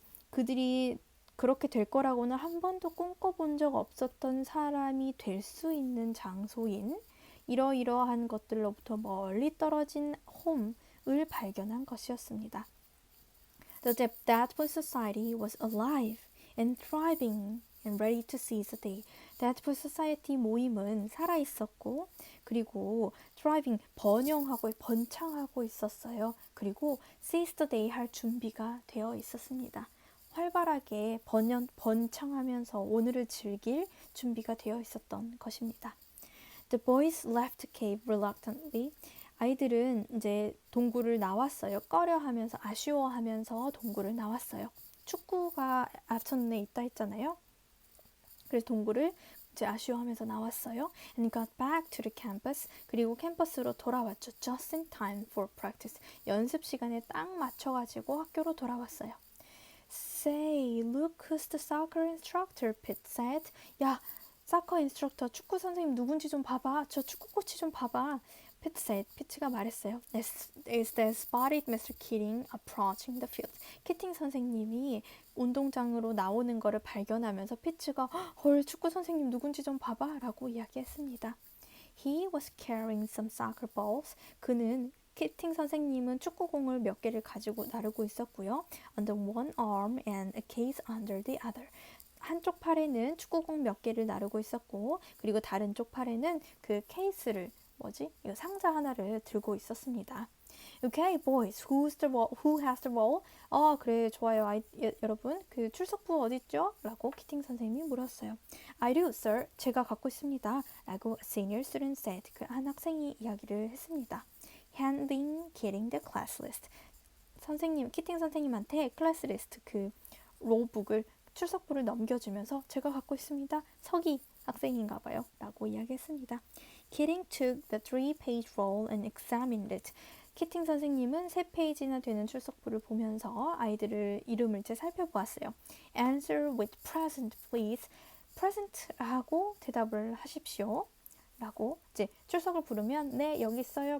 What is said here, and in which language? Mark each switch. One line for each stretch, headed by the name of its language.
Korean: 그들이 그렇게 될 거라고는 한 번도 꿈꿔본 적 없었던 사람이 될 수 있는 장소인 이러이러한 것들로부터 멀리 떨어진 홈을 발견한 것이었습니다.
English: The Deadwood Society was alive and thriving and ready to seize the day.
Korean: Deadwood Society 모임은 살아있었고 그리고 thriving, 번창하고 있었어요. 그리고 seize the day 할 준비가 되어 있었습니다. 활발하게 번창하면서 오늘을 즐길 준비가 되어 있었던 것입니다.
English: The boys left the cave reluctantly.
Korean: 아이들은 이제 동굴을 나왔어요. 꺼려하면서 아쉬워하면서 동굴을 나왔어요. 축구가 아천에 있다 했잖아요. 그래서 동굴을 이제 아쉬워하면서 나왔어요.
English: And got back to the campus.
Korean: 그리고 캠퍼스로 돌아왔죠.
English: Just in time for practice.
Korean: 연습 시간에 딱 맞춰가지고 학교로 돌아왔어요.
English: Say, look who's the soccer instructor, Pete said.
Korean: 야, 사커 인스트럭터, 축구 선생님 누군지 좀 봐봐. 저 축구 코치 좀 봐봐.
English: Pete said.
Korean: 피트가 말했어요.
English: Is that spotted Mr. Keating approaching the field.
Korean: 키팅 선생님이 운동장으로 나오는 거를 발견하면서 피트가 헐, 축구 선생님 누군지 좀 봐봐 라고 이야기했습니다.
English: He was carrying some soccer balls.
Korean: 키팅 선생님은 축구공을 몇 개를 가지고 나르고 있었고요.
English: Under one arm and a case under the other.
Korean: 한쪽 팔에는 축구공 몇 개를 나르고 있었고 그리고 다른 쪽 팔에는 그 케이스를 이거 상자 하나를 들고 있었습니다.
English: Okay, boys, who has the ball?
Korean: 그래, 좋아요, 여러분. 그 출석부 어딨죠? 라고 키팅 선생님이 물었어요.
English: I do, sir.
Korean: 제가 갖고 있습니다. 라고
English: senior student said.
Korean: 그 한 학생이 이야기를 했습니다. Handing Keating the class list. 키팅 선생님한테 클래스 리스트 그 롤북을 출석부를 넘겨주면서 제가 갖고 있습니다. 서기 학생인가 봐요. 라고 이야기했습니다.
English: Keating took the 3-page roll and examined it.
Korean: 키팅 선생님은 3페이지나 되는 출석부를 보면서 아이들을 이름을 살펴보았어요.
English: Answer with present, please.
Korean: present 하고 대답을 하십시오. 라고 이제 출석을 부르면 네, 여기 있어요.